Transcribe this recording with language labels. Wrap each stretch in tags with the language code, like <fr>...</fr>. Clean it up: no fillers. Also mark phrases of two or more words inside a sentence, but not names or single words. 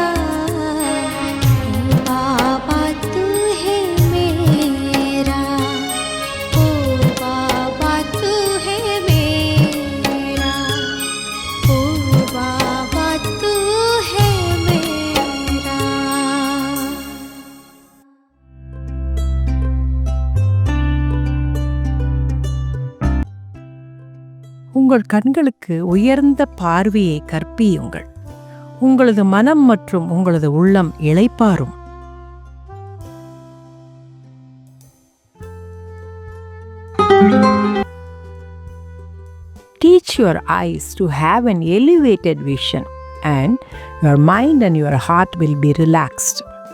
<hi>ओ बाबा तू है मेरा, ओ बाबा तू है मेरा, ओ बाबा तू है मेरा।</hi> <ta>உங்கள் கண்களுக்கு உயர்ந்த பார்வையை கற்பியுங்கள், உங்களது மனம் மற்றும் உங்களது உள்ளம் இளைப்பாறும்.</ta> <en>Teach your eyes to have an elevated vision, and your mind and your heart will be relaxed.</en>